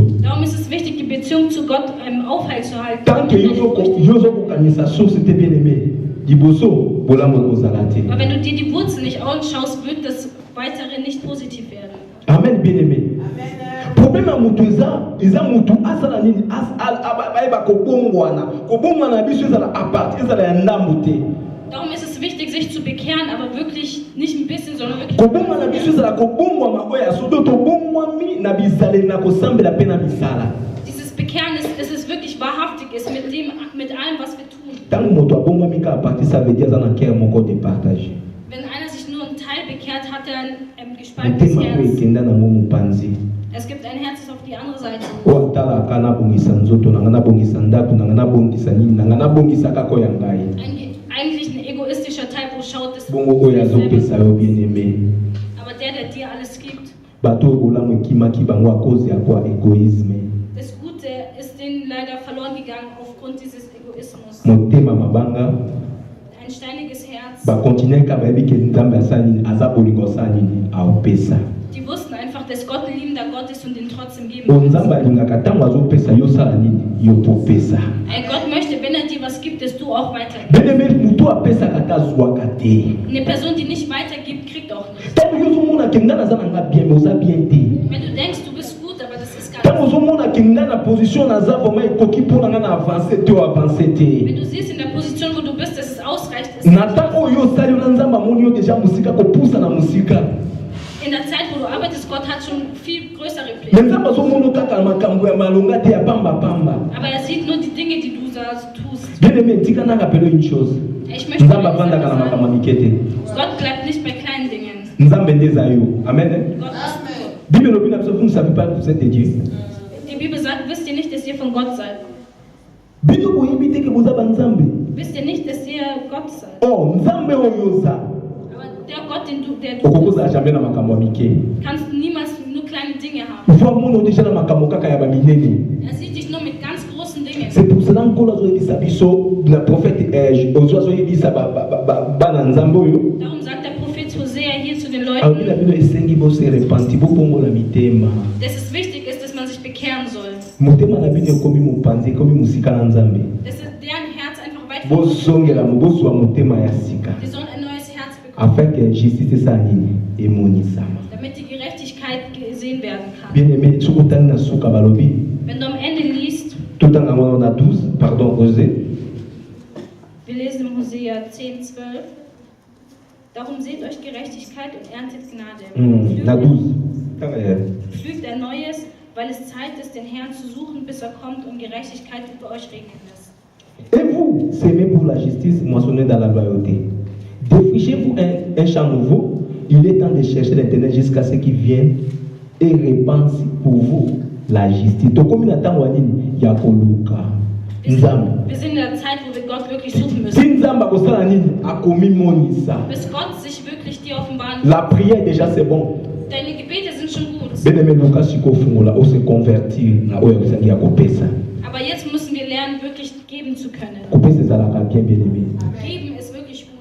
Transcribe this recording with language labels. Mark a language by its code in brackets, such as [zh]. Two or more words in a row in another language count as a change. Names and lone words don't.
[de] Darum ist es wichtig, die Beziehung zu Gott aufrechtzuerhalten. [ln] Tant que yo ozokokanisa source te [fr] bien aimé [ln] liboso bolamu ekozala te. [de] Aber wenn du dir die Wurzel nicht anschaust, wird das Weitere nicht positiv werden. [fr] Amen bien aimé. [ln] Problème ya mutu eza mutu asala nini bayeba kobongwana biso ezala aparti ezala ya ndambo te. [de] Darum ist es wichtig, sich zu bekehren, aber wirklich nicht ein bisschen, sondern wirklich. [ln] Kobonga na biso ezala kobongwama oyo ya sodo tobongwami na bizaleli na kosambela mpe na misala. [de] Dieses Bekehren ist es wirklich wahrhaftig ist mit allem, was wir tun. [ln] Ntango moto abongwami kaka parti [fr] ça veut dire [ln] aza na cœur moko [fr] de partage. [de] Wenn einer sich nur einen Teil bekehrt, hat er ein gespaltenes [ln] Motema mpe [de] Herz. [ln] ekenda nango mopanzi. [de] Es gibt ein Herz, das auf die andere Seite. [ln] Oyo atalaka nabongisa nzoto nanga nabongisa ndako nanga nabongisa nini nanga nabongisa kaka oyo ya ngai. [de] Eigentlich ein egoistischer Teil, wo schaut es. [ln] Bongo oyo azopesa yo [fr] bien aimé. [de] Aber der dir alles gibt. [ln] Bato oyo bolamu ekimaki bango [fr] a cause [ln] ya kwa egoisme. [de] Das Gute ist denen leider verloren gegangen aufgrund dieses Egoismus. [ln] Motema mabanga [de] Ein steiniges Herz. [ln] bakontinue kaka bayebi ke nzambe asala nini aza bolingo asala nini aopesa. [de] Die wussten einfach, dass Gott ein liebender Gott ist und ihn trotzdem geben [ln] O nzambe alingaka ntango azopesa yo osala nini yo popesa. [de] Gott möchte, wenn er dir was gibt, dass du auch weitergibst. [ln] Bien-aimé moto apesaka te azwaka te. [de] Eine Person, die nicht weitergibt, kriegt auch nicht. [ln] Ntango yo ozomona ke nga naza nanga bien me oza bien te. [de] Wenn du denkst, du bist gut, aber das ist gar [ln] Ntango [de] nicht. [ln] ozomona ke nga na position naza vraimen ekoki mpo na nga na avance te o avance te. [de] Wenn du siehst in der Position, wo du bist, dass es ausreicht, ist [ln] Na ntango oyo osali yo na nzambe amoni yo deja mosika kopusa na mosika. [de] in der Zeit, wo du arbeitest, Gott hat schon viel größere [ln] Me [de] Pläne. [ln] nzambe azomona kaka na makambo ya malonga te ya pambapamba. [de] Aber er sieht nur die Dinge, die du da tust. [ln] Bien-aimé tika na rappele [fr] une chose. [de] Ich möchte [ln] Nzambe [de] dir [ln] avandaka na [de] sagen, [ln] makambo ya mike te. [de] Gott bleibt nicht bei kleinen Dingen. [ln] Nzambe nde eza yo. Amen. [de] Gott ist gut. [ln] Bible elobi na biso [fr] vous ne savez pas que vous êtes de Dieu. [de] Die Bibel sagt, wisst ihr nicht, dass ihr von Gott seid? [ln] Bino boyebi te ke boza banzambe. [de] Wisst ihr nicht, dass ihr Gott seid? [ln] Oh nzambe oyo oza [de] Aber der Gott, den du bist, [ln] okokozala jamais na makambo ya mike. [de] kannst du niemals nur kleine Dinge haben. [ln] Voi amona deja na makambo kaka ya baminene. [de] Er sieht dich nur mit ganz großen Dingen. [fr] C'est pour cela [ln] nkolo azoyebisa biso na prophète ozo azoyebisa bana nzambe oyo [de] Darum sagt der Prophet Hosea hier zu den [ln] alobi na [de] Leuten, [ln] bino esengi bose repenti bopongola mitema. [de] dass es wichtig ist, dass man sich bekehren soll. [ln] Motema na bino ekomi mopanzi ekomi mosika na nzambe. [de] Dass deren Herz einfach weit von Gott ist. [ln] Bozongela bozwa motema ya sika [de] Die sollen ein neues Herz bekommen, [fr] afin que justice [ln] esala nini emonisama. [de] damit die Gerechtigkeit gesehen werden kann. [fr] Bien aimé [ln] soki otali na suka balobi [de] Wenn du am Ende liest, [ln] totanga ngo na 12 pardon Osée [de] wir lesen im Hosea 10, 12, darum seht euch Gerechtigkeit und erntet Gnade. [ln] na 12 tanga ya [de] Pflügt ein neues, weil es Zeit ist, den Herrn zu suchen, bis er kommt und Gerechtigkeit über euch regnen lässt. [fr] et vous semez pour la justice moissonnez dans la loyauté. Défrichez-vous un champ nouveau. Il est temps de chercher l'Éternel jusqu'à ce qu'il vienne et répande pour vous la justice. [ln] Tokomi na ntango ya nini ya koluka nzambe. [de] Wir sind in der Zeit, wo wir Gott wirklich suchen [ln] Si [de] müssen. [ln] nzambe akosala nini akomi monisa. [de] Bis Gott sich wirklich dir offenbaren [fr] La prière déjà c'est bon. [de] Deine Gebete sind schon gut. [ln] Bien-aimé luka sikofungola ose convertir na oyo ozangi ya kopesa. [de] Aber jetzt müssen wir lernen, wirklich geben zu können. [ln] Kopesa ezalaka [fr] bien bien-aimé. [de] Geben ist wirklich gut.